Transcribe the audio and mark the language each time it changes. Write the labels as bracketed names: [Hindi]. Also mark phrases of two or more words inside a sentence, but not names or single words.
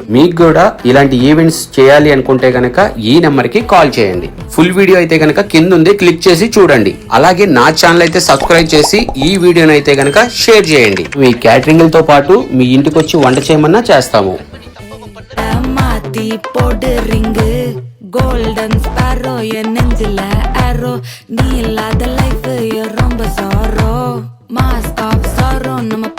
[Telugu] మీకు కూడా ఇలాంటి ఈవెంట్స్ చేయాలి అనుకుంటే కనుక ఈ నెంబర్ కి కాల్ చేయండి. [English] full video [Telugu] అయితే కనుక కింద ఉంది, క్లిక్ చేసి చూడండి. అలాగే నా ఛానల్ అయితే సబ్స్క్రైబ్ చేసి ఈ వీడియోని అయితే కనుక షేర్ చేయండి. మీ క్యాటరింగ్ తో పాటు మీ ఇంటికి వచ్చి వంట చేయమన్నా చేస్తాము. [English] Golden sparrow, [Tamil] என் நெஞ்சில [English] arrow, [Tamil] நீ இல்லாத [English] life ரொம்ப sorrow, mask of sorrow, [Tamil] நம்ம